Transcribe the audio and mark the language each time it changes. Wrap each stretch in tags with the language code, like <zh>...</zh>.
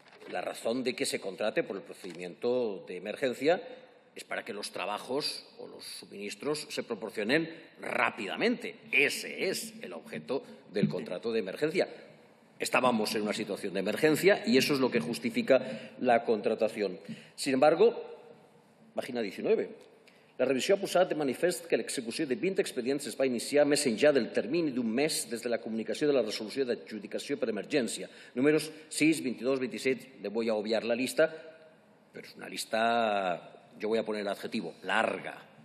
<es>La razón de que se contrate por el procedimiento de emergencia es para que los trabajos o los suministros se proporcionen rápidamente. Ese es el objeto del contrato de emergencia. Estábamos en una situación de emergencia y eso es lo que justifica la contratación. Sin embargo, página 19.</es> <ca>La revisió ha posat de manifest que l'execució de 20 expedients es va iniciar més enllà del termini d'un mes des de la comunicació de la resolució d'adjudicació per emergència.</ca> <es>Números 6, 22, 27, le voy a obviar la lista, pero es una lista, yo voy a poner el adjetivo, larga.</es>